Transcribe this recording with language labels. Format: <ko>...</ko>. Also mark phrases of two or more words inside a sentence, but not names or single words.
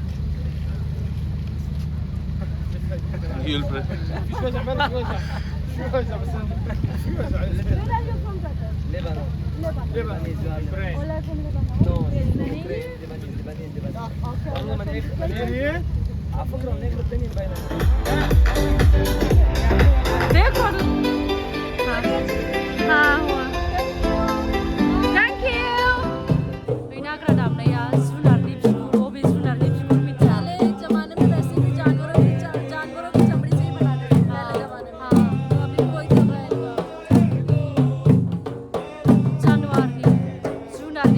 <en>Where are you from, brother? Lebanon. Lebanese. All are from Lebanon? No. Lebanese? Lebanese.</en> <hi>देखो हाँ हुआ</hi> <en>Thank you</en> <brx>बिनाग्रा दामनाया जुनारनि बिगुर बबे जुनारनि बिगुर मिथिया</brx> <hi>पहले जमाने में वैसे भी जानवरों की चमड़ी से ही बनाते थे पहले जमाने में हाँ अभी कोई तो</hi> <brx>जानवरनि जुनारनि</brx>